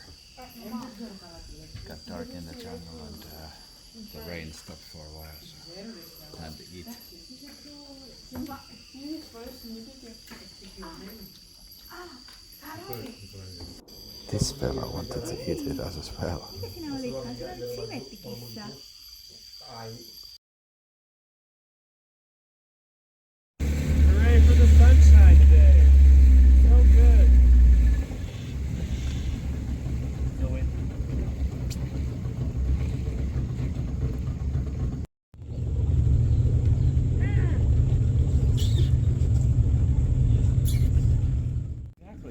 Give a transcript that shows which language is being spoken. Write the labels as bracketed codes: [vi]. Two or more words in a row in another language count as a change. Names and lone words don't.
[en] Got dark in the jungle and the rain stopped for a while, so time to eat. This fella wanted to eat with us as well. [fi] Sinä olitkaan, sinä olit sivettikissa. [en] Hooray for the sunshine today. So good. No wind. Exactly.